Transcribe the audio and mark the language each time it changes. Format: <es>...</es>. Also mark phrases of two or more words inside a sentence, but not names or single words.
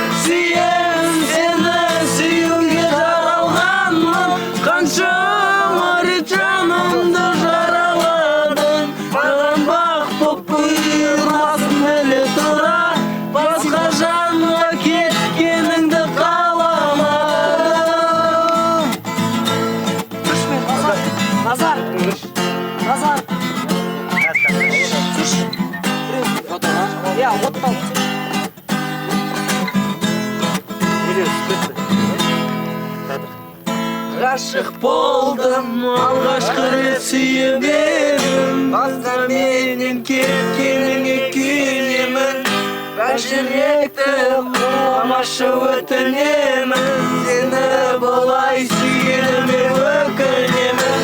<kk>Сүйем сені сүюге жаралғанмын, қаншама рет жанымды жараладың, маған бақ боп бұйырмасын біле тұра, басқа жанға кеткеніңді қаламадым. Назар! Назар!</kk> <ru>Слушай, я вот там.</ru> <kk>Ғашық болдым, алғашқы рет сүйіп едім, басқа менен кеткеніңе күйінемін, бар жүректі құламашы өтінемін, сені бұлай сүйгеніме өкінемін.</kk>